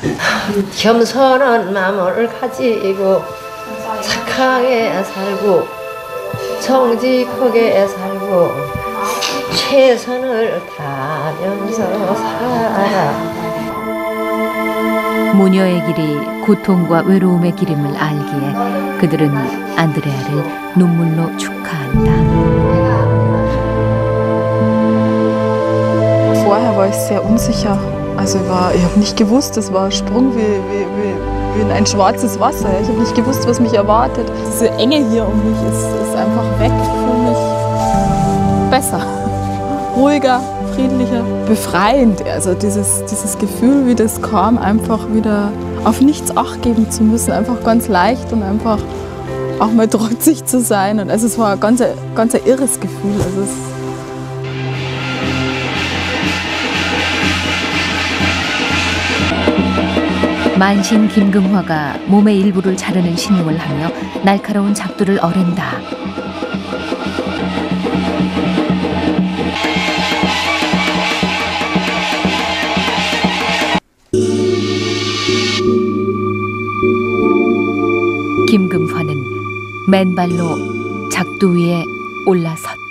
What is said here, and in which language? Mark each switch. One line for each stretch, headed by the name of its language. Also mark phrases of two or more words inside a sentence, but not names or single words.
Korean: 겸손한 마음을 가지고 착하게 살고 정직하게 살고 최선을 다하면서 살아. 모녀의 길이 고통과 외로움의 길임을 알기에 그들은 안드레아를 눈물로 축하한다.
German: Vorher war ich sehr unsicher. Also ich habe nicht gewusst, es war ein Sprung wie in ein schwarzes Wasser. Ich habe nicht gewusst, was mich erwartet. Diese Enge hier um mich ist einfach weg. Ich fühle mich besser, ruhiger, friedlicher, befreiend. Also dieses Gefühl, wie das kam, einfach wieder auf nichts Acht geben zu müssen. Einfach ganz leicht und einfach auch mal trotzig zu sein. Und also es war ein ganz irres Gefühl. Also
Korean: 만신 김금화가 몸의 일부를 자르는 신용을 하며 날카로운 작두를 어른다. 김금화는 맨발로 작두 위에 올라섰다.